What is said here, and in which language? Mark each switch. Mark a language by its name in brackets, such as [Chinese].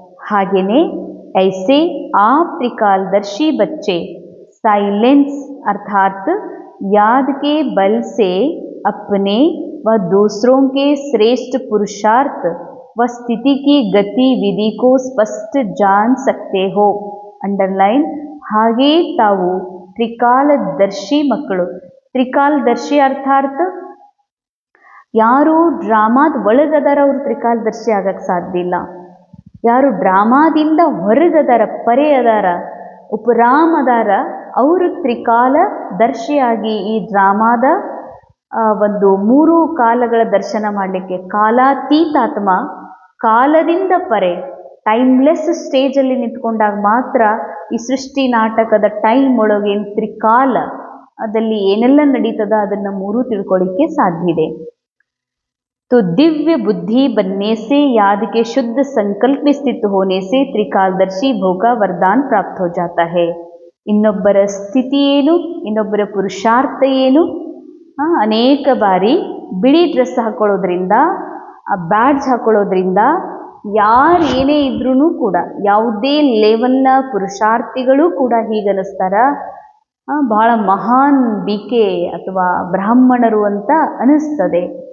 [Kannada] ಹಾಗೆಯೇ [Hindi] ऐसे आप त्रिकालदर्शी बच्चे साइलेंस अर्थात याद के बल से अपने व दूसरों के श्रेष्ठ पुरुषार्थ व स्थिति की गतिविधि को स्पष्ट जान सकते हो. [Kannada] ಅಂಡರ್ಲೈನ್. ಹಾಗೇ ತಾವು ತ್ರಿಕಾಲದರ್ಶಿ ಮಕ್ಕಳು. ತ್ರಿಕಾಲದರ್ಶಿ ಅರ್ಥಾತ್ ಯಾರು ಡ್ರಾಮಾದ ಒಳಗದಾರ ಅವರು ತ್ರಿಕಾಲದರ್ಶಿ ಆಗಕ್ಕೆ ಸಾಧ್ಯ ಇಲ್ಲ. ಯಾರು ಡ್ರಾಮಾದಿಂದ ಹೊರಗದಾರ, ಪರೆ ಅದಾರ, ಉಪರಾಮ್ ಅದಾರ, ಅವರು ತ್ರಿಕಾಲದರ್ಶಿಯಾಗಿ ಈ ಡ್ರಾಮಾದ ಒಂದು 3 ಕಾಲಗಳ ದರ್ಶನ ಮಾಡಲಿಕ್ಕೆ, ಕಾಲಾತೀತಾತ್ಮ, ಕಾಲದಿಂದ ಪರೆ, ಟೈಮ್ಲೆಸ್ ಸ್ಟೇಜಲ್ಲಿ ನಿಂತ್ಕೊಂಡಾಗ ಮಾತ್ರ ಈ ಸೃಷ್ಟಿ ನಾಟಕದ ಟೈಮ್ ಒಳಗೆ ಏನು ತ್ರಿಕಾಲ ಅದಲ್ಲಿ ಏನೆಲ್ಲ ನಡೀತದ ಅದನ್ನು 3 ತಿಳ್ಕೊಳ್ಳಿಕ್ಕೆ ಸಾಧ್ಯ ಇದೆ. [Hindi] तो दिव्य बुद्धि बनने से, याद के शुद्ध संकल्प में स्थित होने से त्रिकालदर्शी भोग का वरदान प्राप्त हो जाता है. [Kannada] ಇನ್ನೊಬ್ಬರ ಸ್ಥಿತಿ ಏನು, ಇನ್ನೊಬ್ಬರ ಪುರುಷಾರ್ಥ ಏನು, ಅನೇಕ ಬಾರಿ ಬಿಳಿ ಡ್ರೆಸ್ ಹಾಕೊಳ್ಳೋದ್ರಿಂದ, ಬ್ಯಾಡ್ಜ್ ಹಾಕೊಳ್ಳೋದ್ರಿಂದ ಯಾರು ಏನೇ ಇದ್ರೂ ಕೂಡ, ಯಾವುದೇ ಲೆವೆಲ್ನ ಪುರುಷಾರ್ಥಿಗಳು ಕೂಡ ಹೀಗನ್ನಿಸ್ತಾರ, ಬಹಳ ಮಹಾನ್ ಬಿಕೆ ಅಥವಾ ಬ್ರಾಹ್ಮಣರು ಅಂತ ಅನಿಸ್ತದೆ.